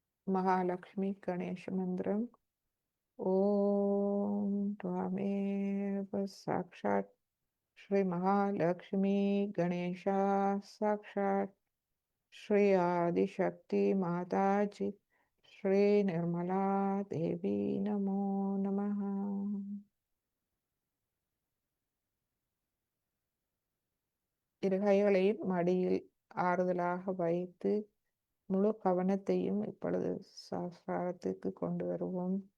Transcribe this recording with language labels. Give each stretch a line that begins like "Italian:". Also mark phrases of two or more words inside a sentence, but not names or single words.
Sanskrit: महालक्ष्मी गणेश मन्त्रम् ॐ त्वमेव साक्षात् श्री महालक्ष्मी गणेशा साक्षात् श्री आदिशक्ति माताजी श्री निर्मला देवी नमो नमः.
Tamil: இரு கைகளையும் மடியில் ஆறுதலாக வைத்து முழு கவனத்தையும் இப்பொழுது சஹஸ்ராரத்துக்கு கொண்டு வருவோம்.